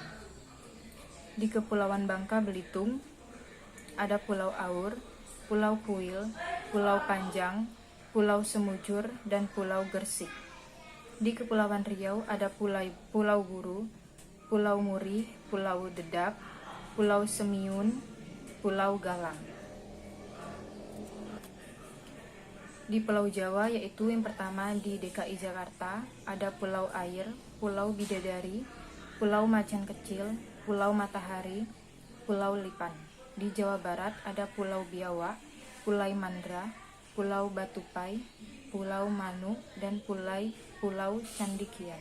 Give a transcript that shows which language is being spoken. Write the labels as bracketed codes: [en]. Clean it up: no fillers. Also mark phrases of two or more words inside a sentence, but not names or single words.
[id] Di Kepulauan Bangka Belitung ada Pulau Aur, Pulau Kuil, Pulau Panjang, Pulau Semujur, dan Pulau Gersik. Di Kepulauan Riau ada Pulau Buru, Pulau Muri, Pulau Dedap, Pulau Semiun, Pulau Galang. Di Pulau Jawa yaitu yang pertama di DKI Jakarta ada Pulau Air, Pulau Bidadari, Pulau Macan Kecil, Pulau Matahari, Pulau Lipan. Di Jawa Barat ada Pulau Biawak, Pulau Mandra, Pulau Batupai, Pulau Manu, dan Pulau Candikian.